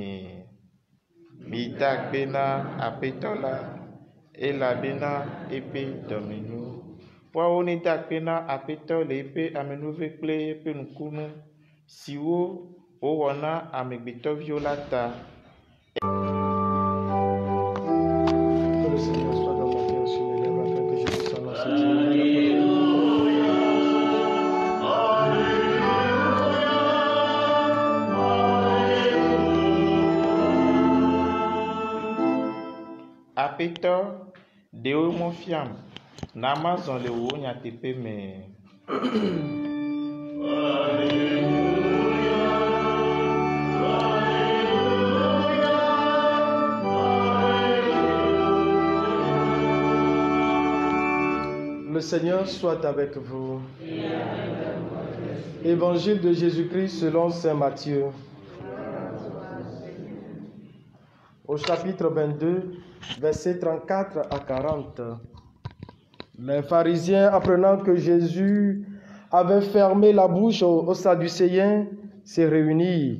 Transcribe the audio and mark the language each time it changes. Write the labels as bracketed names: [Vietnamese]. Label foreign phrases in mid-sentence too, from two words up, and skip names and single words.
[Ewe] Mi da akpe na aƒetɔ la elabena eƒe dɔme nyo. Woawo ne da akpe na aƒetɔ le eƒe amenuve kple eƒe nukunu siwo wowɔ na amegbetɔviwo la ta. [French] Que le Seigneur soit dans mon cœur sur mes lèvres afin que je puisse annoncer dignement [Ewe] Aƒetɔ, ɖewo mɔ fiam, na mazɔ le wò nyateƒe me. [French] Le Seigneur soit avec vous. Évangile de Jésus-Christ selon saint Matthieu. Au chapitre 22, versets 34 à 40. Les pharisiens, apprenant que Jésus avait fermé la bouche aux Sadducéens, se réunirent.